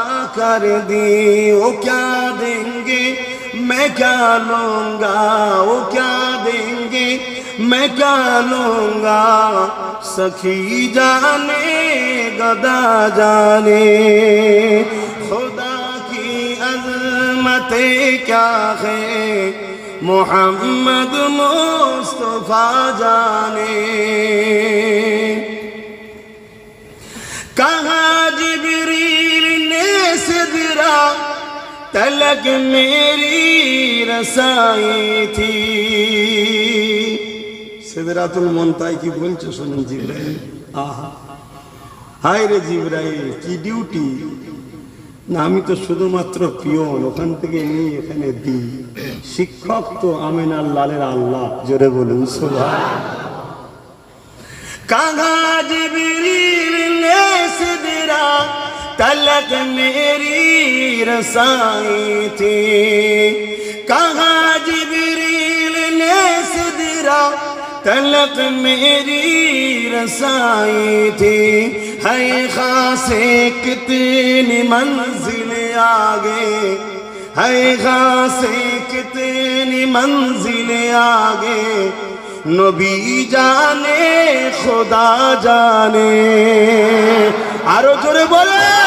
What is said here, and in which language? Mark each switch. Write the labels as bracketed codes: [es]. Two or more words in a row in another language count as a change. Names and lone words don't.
[ur] کر دی وہ کیا دیں گے میں کیا لوں گا وہ کیا دیں گے میں کیا لوں گا سخی جانے گدا جانے خدا کی عظمتیں کیا ہے محمد مصطفیٰ جانے کہاں جبریل نے سدرا تلک میری رسائی تھی [bn] সিদরাতুল মুনতাহা কি বলছো শুনুন জিবরাইল আহা হায় রে জিবরাইল কি ডিউটি না আমি তো শুধুমাত্র পিয়ন ওখান থেকে নিয়ে এখানে দিই শিক্ষক তো আমিনার লালের আল্লাহ জোরে বলুন সুবহানাল্লাহ [ur] کہاں جبریل نے سدرا تلک میری رسائی تھی کہاں جبریل نے سدرا تلک میری رسائی تھی ہے خاصے کتنی منزل آگے ہے خاصے کتنی منزل آگے نبی جانے خدا جانے [bn] আরো জোরে বলে